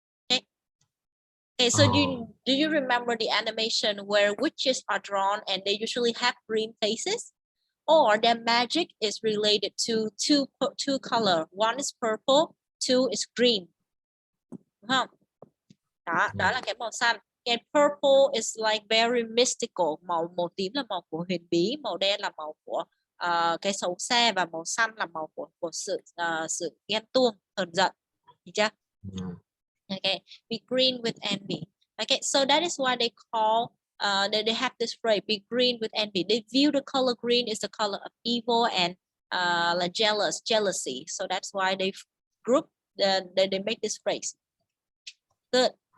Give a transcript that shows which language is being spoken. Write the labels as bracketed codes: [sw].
[en] Okay, so do you remember the animation where witches are drawn and they usually have green faces? Or their magic is related to two color. One is purple, two is green. [vi] Đúng không? Đó là cái màu xanh. [en] And purple is like very mystical. [vi] Màu tím là màu của huyền bí, màu đen là màu của cái xấu xa, và màu xanh là màu của sự ghen tuông, hờn giận. Được chưa? [en] Okay, be green with envy. Okay, so that is why they call they have this phrase, be green with envy. They view the color green is the color of evil and like jealousy. So that's why they group they make this phrase. Good.